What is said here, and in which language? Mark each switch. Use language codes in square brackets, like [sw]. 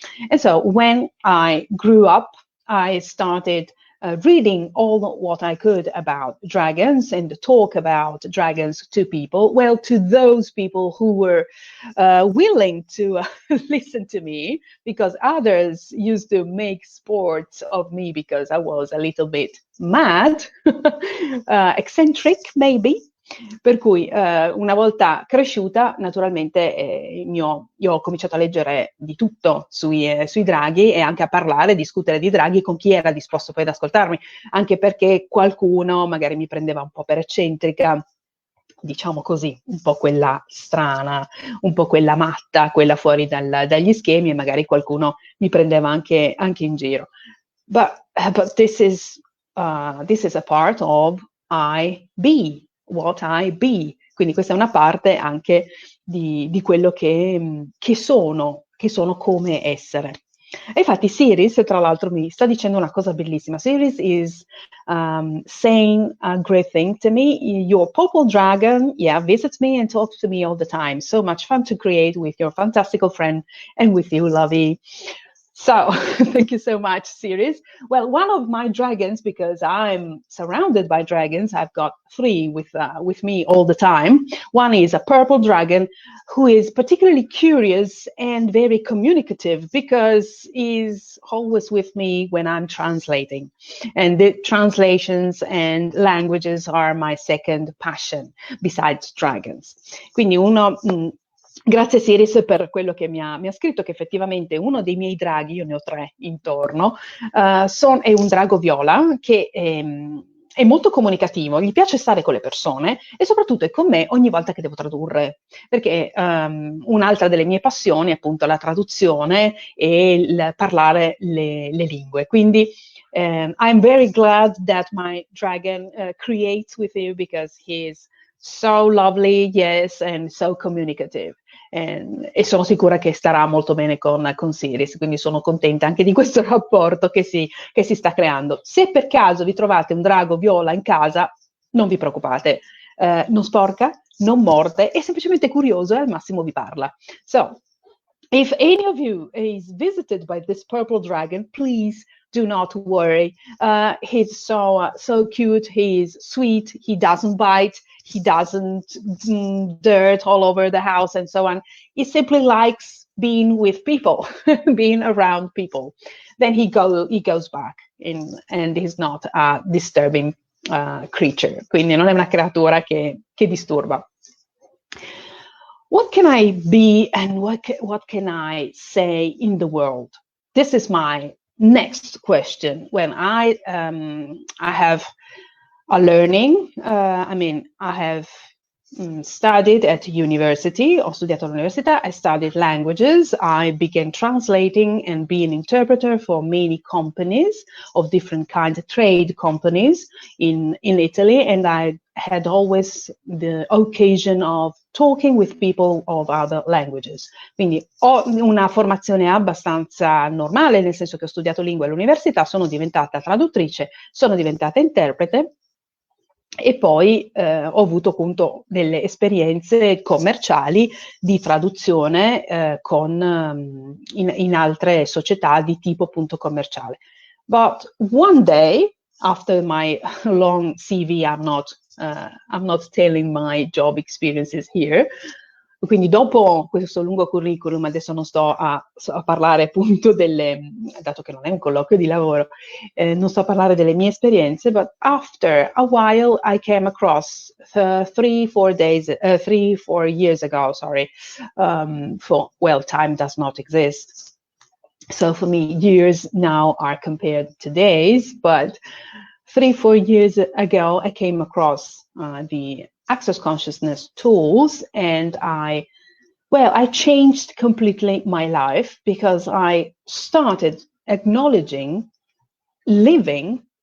[en] And so, when I grew up, I started reading all what I could about dragons and talk about dragons to people. Well, to those people who were willing to listen to me, because others used to make sports of me because I was a little bit mad, eccentric maybe. [it] Per cui una volta cresciuta, naturalmente io ho cominciato a leggere di tutto sui draghi e anche a parlare, discutere di draghi con chi era disposto poi ad ascoltarmi, anche perché qualcuno magari mi prendeva un po' per eccentrica, diciamo così, un po' quella strana, un po' quella matta, quella fuori dagli schemi, e magari qualcuno mi prendeva anche in giro. [en] But this is a part of I be. What I be. [it] Quindi questa è una parte anche di quello che sono come essere. E infatti Siris, tra l'altro, mi sta dicendo una cosa bellissima. [en] Siris is saying a great thing to me. Your purple dragon, yeah, visits me and talks to me all the time. So much fun to create with your fantastical friend and with you, Lovey. So, thank you so much, Siris. Well, one of my dragons, because I'm surrounded by dragons, I've got 3 with me all the time. One is a purple dragon who is particularly curious and very communicative because he's always with me when I'm translating. And the translations and languages are my second passion, besides dragons. [it] Quindi grazie Siris per quello che mi ha scritto, che effettivamente uno dei miei draghi, io ne ho 3 intorno, è un drago viola che è molto comunicativo, gli piace stare con le persone e soprattutto è con me ogni volta che devo tradurre, perché un'altra delle mie passioni è appunto la traduzione e il parlare le lingue. Quindi [en] I'm very glad that my dragon creates with you because he is so lovely, yes, and so communicative. [it] E sono sicura che starà molto bene con Siris, quindi sono contenta anche di questo rapporto che si sta creando. Se per caso vi trovate un drago viola in casa, non vi preoccupate, non sporca, non morde, è semplicemente curioso e al massimo vi parla. [en] So, if any of you is visited by this purple dragon, please do not worry. He's so cute, he's sweet, he doesn't bite, he doesn't dirt all over the house and so on. He simply likes being with people, being around people. Then he goes back and he's not a disturbing creature. [it] Quindi non è una creatura che disturba. [en] What can I be and what can I say in the world? This is my next question. When I have a learning, I have studied at university, [it] ho studiato all'università, [en] I studied languages, I began translating and being interpreter for many companies of different kinds of trade companies in Italy, and I had always the occasion of talking with people of other languages. [it] Quindi ho una formazione abbastanza normale, nel senso che ho studiato lingue all'università, sono diventata traduttrice, sono diventata interprete, e poi ho avuto appunto delle esperienze commerciali di traduzione in altre società di tipo appunto commerciale. [en] But one day, after my long CV, I'm not telling my job experiences here. [it] Quindi dopo questo lungo curriculum, adesso non sto a parlare appunto dato che non è un colloquio di lavoro, non sto a parlare delle mie esperienze, [en] but after a while I came across 3-4 years ago, time does not exist. So for me, years now are compared to days, but 3-4 years ago, I came across the Access Consciousness tools, and I changed completely my life because I started acknowledging living